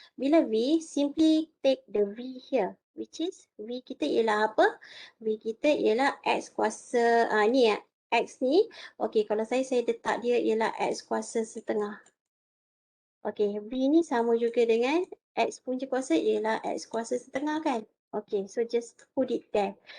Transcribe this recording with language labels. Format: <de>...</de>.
<en>Bila V, simply take the V here.</en> <ms>Which is, V kita ialah apa? V kita ialah X kuasa, ni ya, X ni. Okay, kalau saya letak dia ialah X kuasa setengah. Okay, V ni sama juga dengan X punca kuasa ialah X kuasa setengah kan.</ms> <en>Okay, so just put it there.</en>